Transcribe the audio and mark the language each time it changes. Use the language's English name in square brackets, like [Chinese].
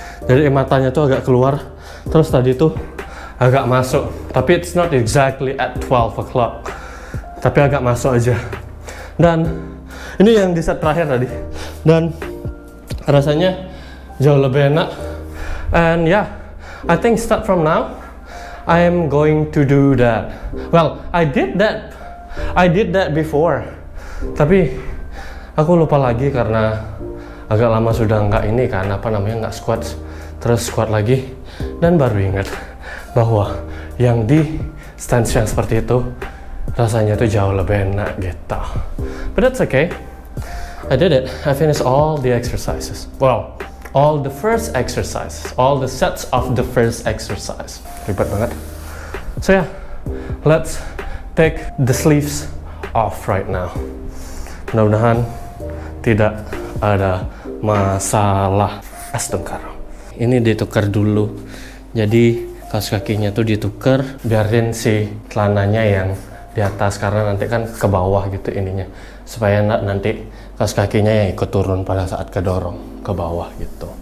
[Indonesian] Jadi matanya tuh agak keluar. Terus tadi tuh agak masuk, tapi [English] it's not exactly at 12 o'clock, [Indonesian] tapi agak masuk aja. Dan ini yang di set terakhir tadi, dan rasanya jauh lebih enak. [English] And yeah, I think start from now I am going to do that. Well, I did that before, [Indonesian] tapi aku lupa lagi karena agak lama sudah nggak ini kan, apa namanya, nggak squat, terus squat lagi. Dan baru ingat bahwa yang di stance yang seperti itu rasanya tuh jauh lebih enak gitu. [English] But that's okay. I did it. I finished all the exercises. Well, all the first exercises, all the sets of the first exercise. [Indonesian] Ribet banget. [English] So yeah, let's take the sleeves off right now. [Indonesian] Mudah-mudahan tidak ada masalah. Astagfirullah. Ini ditukar dulu, jadi kaos kakinya tuh ditukar, biarin si celananya yang di atas karena nanti kan ke bawah gitu ininya, supaya nanti kaos kakinya yang ikut turun pada saat kedorong ke bawah gitu.